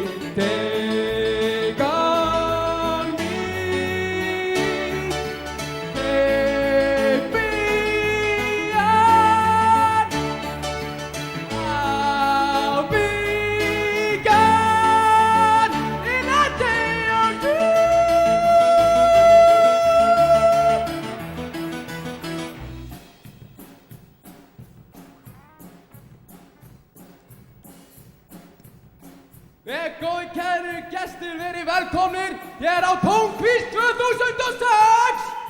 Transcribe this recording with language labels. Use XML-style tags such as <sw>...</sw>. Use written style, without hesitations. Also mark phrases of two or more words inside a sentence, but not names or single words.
<en>Take on me, take me on. I'll be gone in a day or two.</en> <is>Góði kæru gestir, verið velkomnir hér á Tónqvist 2006!</is>